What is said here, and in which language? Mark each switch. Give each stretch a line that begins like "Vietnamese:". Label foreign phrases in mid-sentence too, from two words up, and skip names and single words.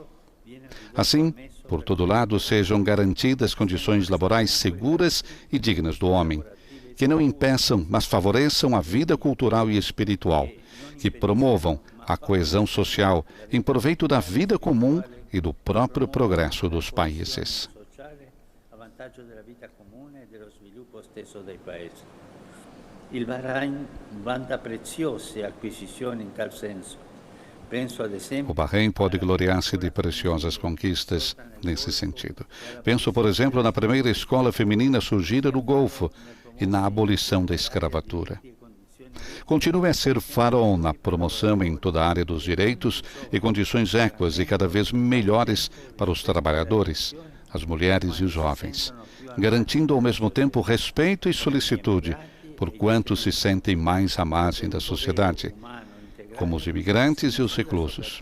Portuguese: Assim, por todo lado, sejam garantidas condições laborais seguras e dignas do homem, que não impeçam, mas favoreçam a vida cultural e espiritual, que promovam a coesão social em proveito da vida comum e do próprio progresso dos países.
Italian: Il Bahrain vanta preziose acquisizioni in tal senso,
Portuguese: O Bahrein pode gloriar-se de preciosas conquistas nesse sentido. Penso, por exemplo, na primeira escola feminina surgida no Golfo e na abolição da escravatura. Continue a ser farol na promoção em toda a área dos direitos e condições équas e cada vez melhores para os trabalhadores, as mulheres e os jovens, garantindo ao mesmo tempo respeito e solicitude por quantos se sentem mais à margem da sociedade, como os imigrantes e os reclusos.